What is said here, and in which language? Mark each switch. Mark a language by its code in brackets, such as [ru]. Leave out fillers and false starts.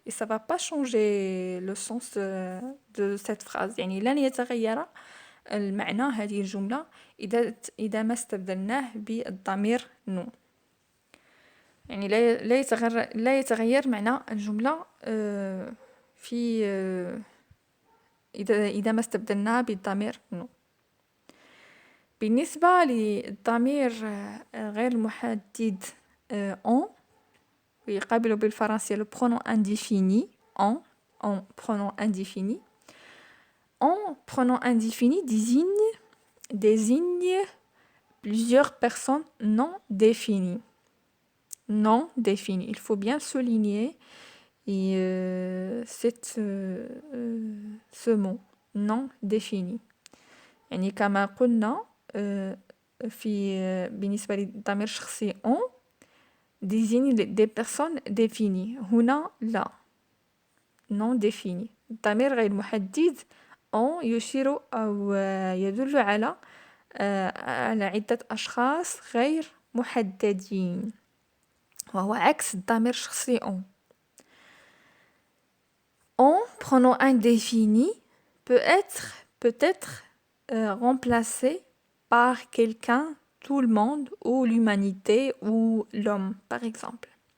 [fr] Et ça va pas changer le sens de cette phrase. [ar] يعني لن يتغير المعنى هذه الجملة إذا ما استبدلناه بالضمير نو. يعني لا يتغير معنى الجملة في إذا ما استبدلناه بالضمير نو. بالنسبة للضمير غير المحدد on يقابل بالفرنسية [fr] le pronom indéfini en pronom indéfini. En pronom indéfini désigne plusieurs personnes non définies. Non définies. Il faut bien souligner ce mot non défini. [ar] يعني كما قلنا بالنسبة للضمير الشخصي on [fr] désigne des personnes définies. [ar] هنا لا non défini. الضمير غير محدد on يشير أو يدل على عدة أشخاص غير محددين وهو عكس الضمير الشخصي on. [fr] On pronom indéfini peut être remplacé par quelqu'un, tout le monde ou l'humanité ou l'homme par exemple.